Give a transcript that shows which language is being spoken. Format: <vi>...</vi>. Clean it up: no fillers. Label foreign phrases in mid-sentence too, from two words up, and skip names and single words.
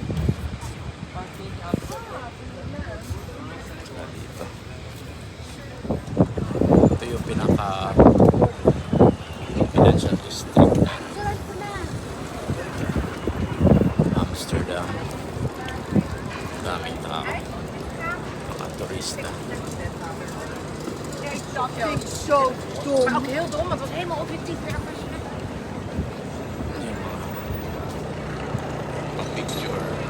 <tl>Tsaka dito. Ito yung pinaka</tl> <en>financial district</en> <tl>ng Amsterdam. Daming tao, mga turista.</tl> <nl>Dat vind ik zo dom. Maar ook heel dom, want het was helemaal objectief weer afgezet.</nl> <tl>Yung mga picture.</tl>